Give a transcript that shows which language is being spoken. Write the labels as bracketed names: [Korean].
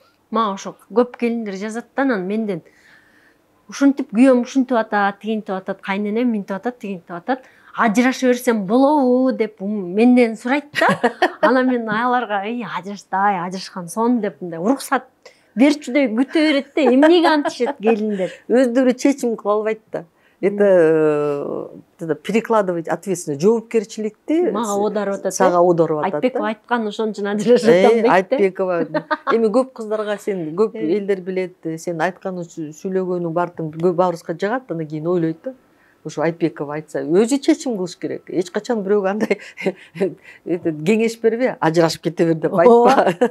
[Kyrgyz] Мага ошо көп келиндер жазат да, анан менден ушинтип күйөөм ушинтип атат, тигинтип атат, кайненем минтип атат, тигинтип атат. Ажыраша берсем болобу деп менден сурайт да. Анан мен аларга ажыраштай, ажырашкан сон деп мындай уруксат берчүдөй күтө берет да. Эмнеге антишет келиндер? Өздөрү чечим кыла албайт да. [Russian] Это перекладывать ответственность, жоопкерчиликти [Kyrgyz] мага оодарып атат. Сага оодарып атат. Айтбекова айткан ошон үчүн ажырашып атам дейт. Айтбекова. Эми көп кыздарга сен көп элдер билет, сен айткан сүйлөгөнүң баардыгын баарыбызга жагат, анан кийин ойлойт да. Ошо Айтбекова айтса, өзү чечим кылыш керек. Эч качан бирөөгө андай кеңеш бербе, ажырашып кете бер деп айтпа.